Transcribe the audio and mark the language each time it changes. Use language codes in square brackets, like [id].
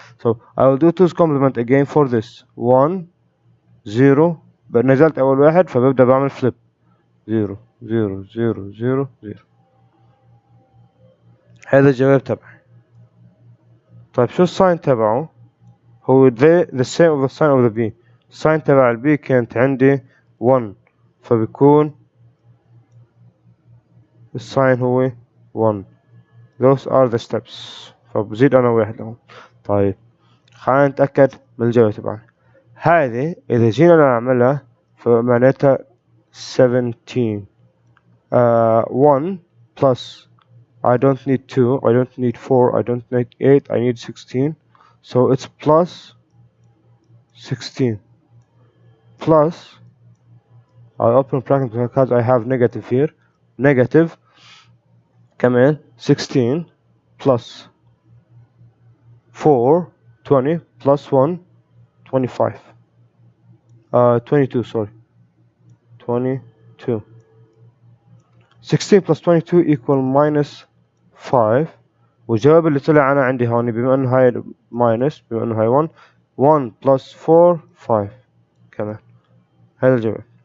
[en] so I will do two's complement again for this 1 0. [ar] نزلت أول واحد فببدأ بعمل flip 0 0 0 0 0. هذا الجواب تبعي. طيب شو الساين تبعه؟ هو [en] the same of the sign of the B. [ar] الساين تبع البي كانت عندي 1 فبيكون الساين هو 1. [en] those are the steps. [ar] فبزيد أنا واحد لهم. طيب خلينا نتأكد من الجواب تبعنا. هذه إذا جينا نعملها فمعناتها [en] 17 1 plus I don't need 2, I don't need 4, I don't need 8, I need 16. So it's plus 16 plus I open bracket because I have negative here. Negative [ar] كمان [en] 16 plus 4 20 plus 1 25 22 sorry 22. 16 plus 22 equal minus 5. [ar] والجواب اللي طلع أنا عندي هون بما إنه هاي minus بما إنه هاي 1 1 plus 4 5 كمان. هذا الجواب.